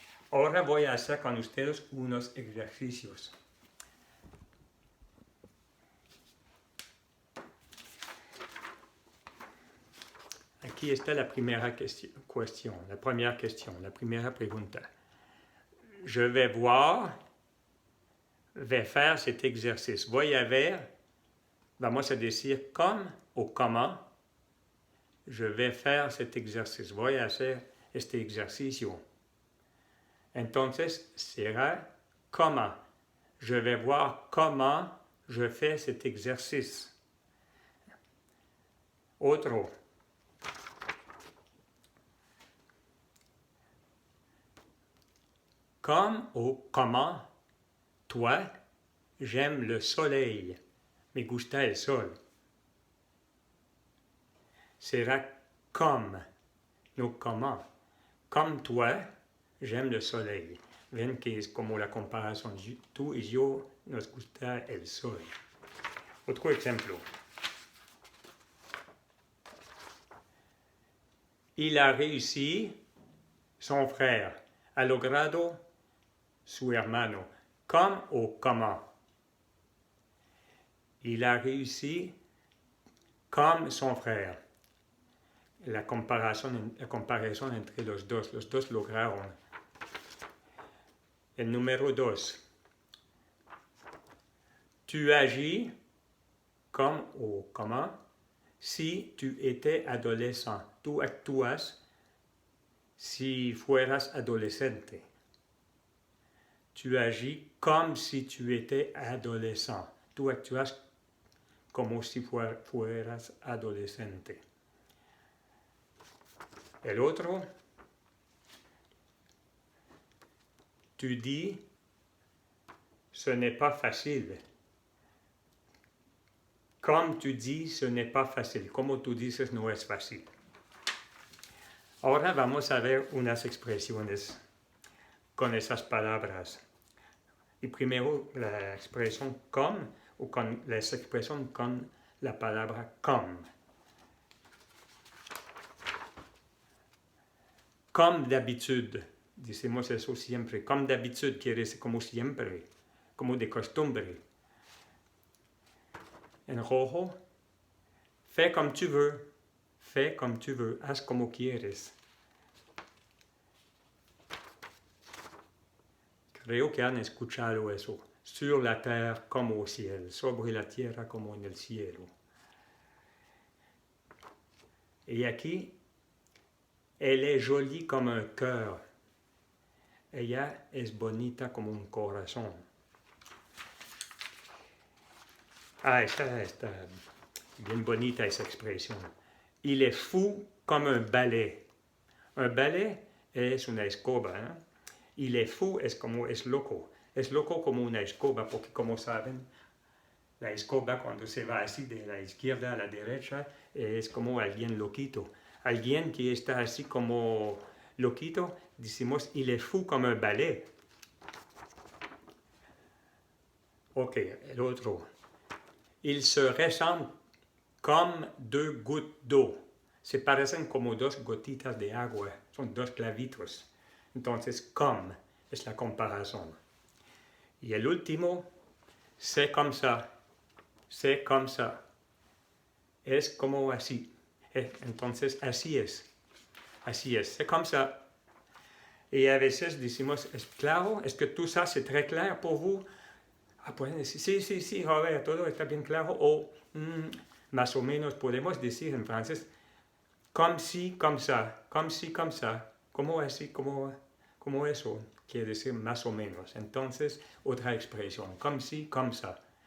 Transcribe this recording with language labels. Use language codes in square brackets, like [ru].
[es] Ahora voy a hacer con ustedes unos ejercicios. Aquí está la primera cuestión, la primera pregunta. [fr] Je vais faire cet exercice. [es] Voy a ver, vamos a decir comme o comment. [fr] Je vais faire cet exercice. [es] Voy a hacer este ejercicio. Entonces será comment. [fr] Je vais voir comment je fais cet exercice. [es] Otro. [fr] Comme ou comment, toi, j'aime le soleil. [es] Me gusta el sol. [fr] Será comme, no comment. Comme toi, j'aime le soleil. [es] Ven que es como la comparación. Tú y yo nos gusta el sol. Otro ejemplo. [fr] Il a réussi, son frère [es] ha logrado su hermano. Comme o comment. [fr] Il a réussi comme son frère. [es] La comparaison entre los dos lograron. El número 2. [fr] Tu agis comme o comment si tu étais adolescent. [es] Tú actúas si fueras adolescente. [fr] Tu agis comme si tu étais adolescent. [es] Tú actúas como si fueras adolescente. El otro. [fr] tu dis, ce n'est pas facile. [es] Como [fr] tu dis, ce n'est pas [es] fácil. Como tú dices, no es fácil. Ahora vamos a ver unas expresiones con esas palabras. Y primero la expresión comme o con la expresión con la palabra comme. [fr] Comme d'habitude, [es] decimos eso siempre. Comme d'habitude quiere decir como siempre, como de costumbre. En rojo, [fr] fais comme tu veux. Fais comme tu veux, [es] haz como quieres. Creo que han escuchado eso. [fr] Sur la terre como au ciel, [es] sobre la tierra como en el cielo. Y aquí, [fr] elle est jolie comme un cœur. [es] Ella es bonita como un corazón. Esta está bien bonita esa expresión. [fr] Il est fou comme un balai. [es] Un balai es una escoba, ¿eh? [fr] Il est fou [es] es como es loco. Es loco como una escoba, porque como saben, la escoba cuando se va así de la izquierda a la derecha es como alguien loquito. Alguien que está así como loquito, decimos, [fr] il est fou comme un balai. [es] Ok, el otro. [fr] Ils se ressemblent comme deux gouttes d'eau. [es] Se parecen como dos gotitas de agua, son dos clavitos. Entonces, comme es la comparación. Y el último, [fr] c'est comme ça. C'est comme ça. [es] Es como así. Entonces, así es. Así es. [fr] C'est comme ça. [es] Y a veces decimos, ¿es claro? ¿Es que [fr] tout ça c'est très clair pour vous? [es] Pueden decir, sí, a ver, todo está bien claro. O más o menos podemos decir en francés, [fr] comme si, comme ça. Comme si, comme ça. [es] Como así, como eso. Quiere decir más o menos. Entonces, otra expresión, [fr] comme si, comme ça.